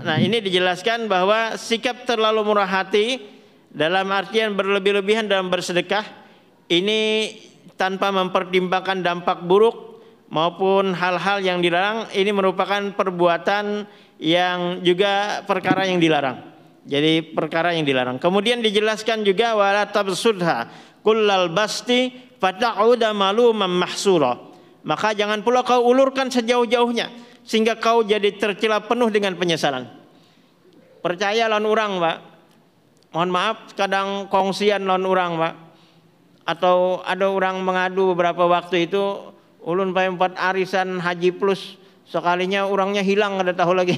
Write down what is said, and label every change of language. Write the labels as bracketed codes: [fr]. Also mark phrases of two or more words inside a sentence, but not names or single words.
[id] Nah, ini dijelaskan bahwa sikap terlalu murah hati dalam artian berlebih-lebihan dalam bersedekah ini tanpa mempertimbangkan dampak buruk maupun hal-hal yang dilarang, ini merupakan perbuatan yang juga perkara yang dilarang. Jadi perkara yang dilarang. Kemudian dijelaskan juga [ar] ولا تبسطها كل البسط فتقعد ملوما محسورا. [id] Maka jangan pula kau ulurkan sejauh-jauhnya sehingga kau jadi tercela penuh dengan penyesalan. [bjn] Percaya lawan orang, Pak. Mohon maaf kadang kongsian lawan orang, Pak. Atau ada orang mengadu beberapa waktu itu ulun 4 arisan haji plus sekalinya orangnya hilang ada tahu lagi.